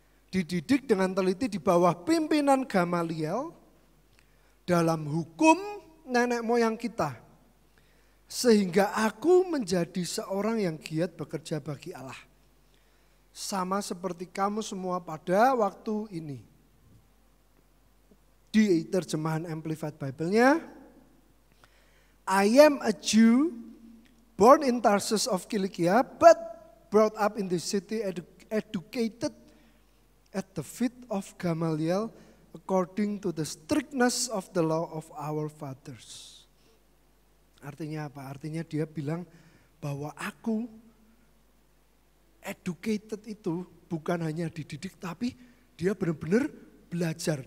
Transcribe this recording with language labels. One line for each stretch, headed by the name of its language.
Indonesian: Dididik dengan teliti di bawah pimpinan Gamaliel dalam hukum nenek moyang kita. Sehingga aku menjadi seorang yang giat bekerja bagi Allah. Sama seperti kamu semua pada waktu ini. Di terjemahan Amplified Bible-nya,
English: I am a Jew, born in Tarsus of Kilikia, but brought up in the city, educated at the feet of Gamaliel, according to the strictness of the law of our fathers.
Indonesian: Artinya apa? Artinya dia bilang bahwa aku educated itu bukan hanya dididik, tapi dia benar-benar belajar.